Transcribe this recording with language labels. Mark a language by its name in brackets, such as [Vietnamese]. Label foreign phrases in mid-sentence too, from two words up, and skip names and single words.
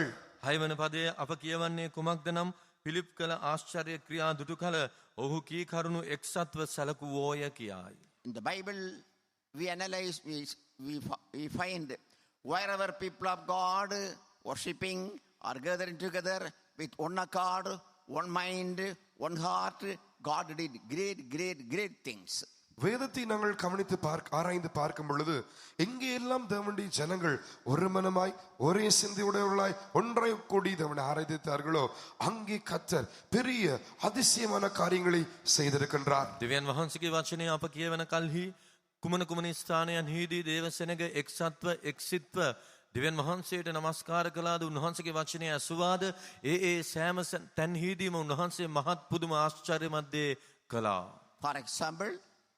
[Sinhala] 6 වන පදයේ අප කියවන්නේ කුමක්ද නම් පිලිප් කළ ආශ්චර්ය ක්‍රියා දුටු කල ඔහු කී කරුණු එක්සත්ව සැලකුවෝය කියායි. [English] In the Bible, we analyze, we find wherever people of God worshipping or gathering together with one accord, one mind, one heart, God did great things. [Tamil] வேதத்தை நாங்கள் கவனித்து ஆராய்ந்து பார்க்கும் பொழுது எங்கே எல்லாம் தேவனுடைய ஜனங்கள் ஒரு மனமாய் ஒரே சிந்தையுடையவர்களாய் ஒன்றாய் கூடி தேவனை ஆராதித்தார்களோ அங்கே கர்த்தர் பெரிய அதிசயமான காரியங்களை செய்திருக்கின்றார். [Sinhala] දෙවියන් වහන්සේගේ වචනය අප කියවන කල්හි කුමන ස්ථානයන්හිදී දේව සෙනඟ එක්සත්ව එක්සිත්ව දෙවියන් වහන්සේට නමස්කාර කළාද උන්වහන්සේගේ වචනය ඇසුවාද ඒ සෑම තැන්හිදීම උන්වහන්සේ මහත් පුදුම ආශ්චර්යමත් දේ කළා. [English] For example,